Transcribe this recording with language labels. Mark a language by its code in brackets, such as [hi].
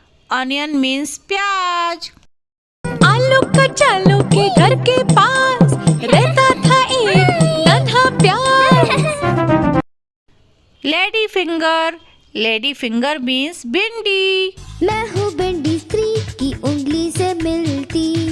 [en] Onion means प्याज. [hi] आलू का चालू के घर के पास रहता था एक नन्हा प्याज. [en] Lady finger. Lady finger means भिंडी. [hi] मैं हूँ भिंडी स्त्री की उंगली से मिलती.